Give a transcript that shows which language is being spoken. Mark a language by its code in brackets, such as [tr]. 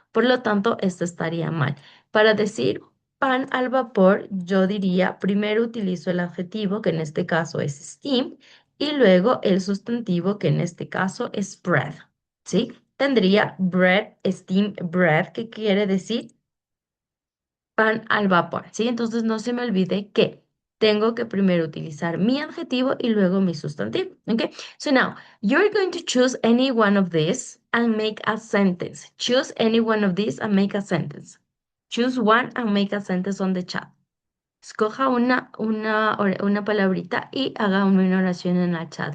[es] Por lo tanto, esto estaría mal. Para decir pan al vapor, yo diría, primero utilizo el adjetivo, que en este caso es steam, y luego el sustantivo, que en este caso es bread, ¿sí? Tendría bread, steam, bread, que quiere decir pan al vapor, ¿sí? Entonces no se me olvide que tengo que primero utilizar mi adjetivo y luego mi sustantivo, ¿ok? [en] So now, you're going to choose any one of these and make a sentence. Choose any one of these and make a sentence. Choose one and make a sentence on the chat. [es] Escoja una palabrita y haga una oración en el chat.